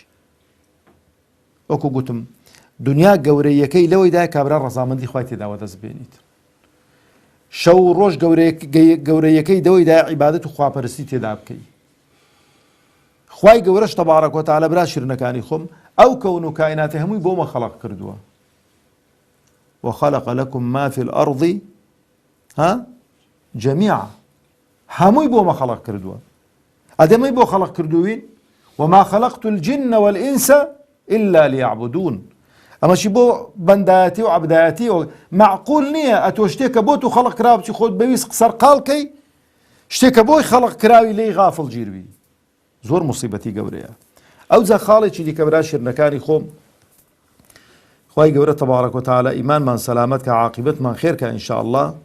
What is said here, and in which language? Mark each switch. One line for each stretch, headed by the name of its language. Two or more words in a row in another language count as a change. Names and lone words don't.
Central Kurdish: وەکو گوتم دنیا گەورەیەکەی لەوەیدا کابرا ڕەزامەندی خوای تێداوە دەست بێنیت، شەو و ڕۆژ گەورەیەکەی دەوەیدا عیبادەت و خواپەرستی تێدا بکەی. خوای گەورەش
Arabic: تەبارەک و تەعالە
Central Kurdish: برا شیرنەکانی خۆم ئەو کەون و کائیناتە هەمووی بۆمە خەڵق کردووە.
Arabic: وخلق لكم ما في الأرض جميعا،
Central Kurdish: هەمووی بۆمە خەڵق کردووە. ئەدەمەی بۆ خەڵق کردووین
Arabic: وما خلقت الجن والإنس إلا ليعبدون.
Central Kurdish: ئەمەشی بۆ بەندایەتی و عەبدایەتی و معقول نییە ئەتۆ شتێکە بۆ تو خەڵق کرا بچی خۆت بەویست قسەر قاڵکەی، شتێکە بۆی خەڵق کراوی لێی غافڵ گیربی، زۆر موسیبەتی گەورەیە. ئەوجا خاڵێکی دیکە برا شیرنەکانی خۆم، خوای گەورە
Arabic: تەبارەک و تەعالە
Central Kurdish: ئیمانمان سەلامەت کە عاقبەتمان خێرکە
Arabic: ئینشاء الله.